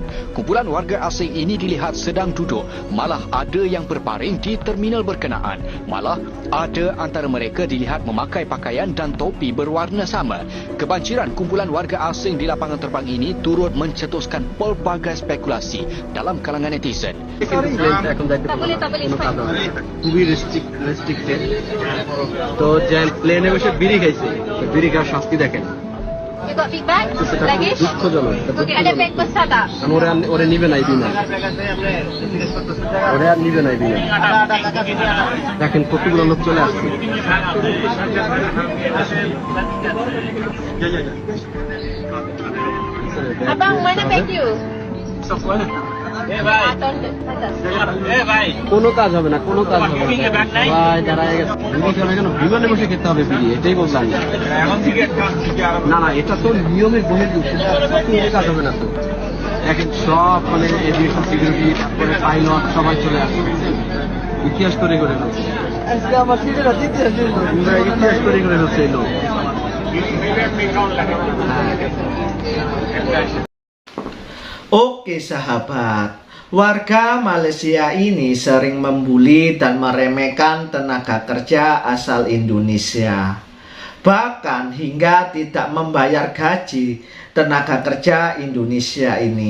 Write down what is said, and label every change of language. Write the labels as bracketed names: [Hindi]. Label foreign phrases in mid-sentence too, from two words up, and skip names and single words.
[Malay] Kumpulan warga asing ini dilihat sedang duduk, malah ada yang berbaring di terminal berkenaan. Malah ada antara mereka dilihat memakai pakaian dan topi berwarna sama. Kebanjiran kumpulan warga asing di lapangan terbang ini turut mencetuskan pelbagai spekulasi dalam kalangan netizen. Tak boleh. [Bangla] খুবই restricted. তো যে প্লেনে বসে বিড়ি খাইছে, বিড়ি খাওয়ার শাস্তি দেখেন। [English] You got big bag? Luggage? [Bangla] দুঃখজনক। [Malay] Okay, ada bag besar tak? [Bangla] ওরে নিবে নাই বিনা। ওরে আর নিবে নাই বিনা। দেখেন কতগুলো লোক চলে আসছে। [Malay] Abang, mana bag you? [Bangla] কোনো কাজ হবে না, কোনো কাজ হবে না ভাই, দাঁড়ায় গেছে বিড়ি চলে কেন, বিমানে বসে খেতে হবে বিড়ি, এটাই বললাম। না না, এটা তো নিয়মের বহির্ভূত, এটা কাজ হবে না তো। এখন সব মানে [English] aviation security, [Bangla] তারপরে পাইলট সবাই চলে আসছে, ইতিহাস তৈরি করে ফেলছে, ইতিহাস তৈরি করে ফেলছে এই লোক। [Indonesian] Oke sahabat, warga Malaysia ini sering membuli dan meremehkan tenaga kerja asal Indonesia. Bahkan hingga tidak membayar gaji tenaga kerja Indonesia ini.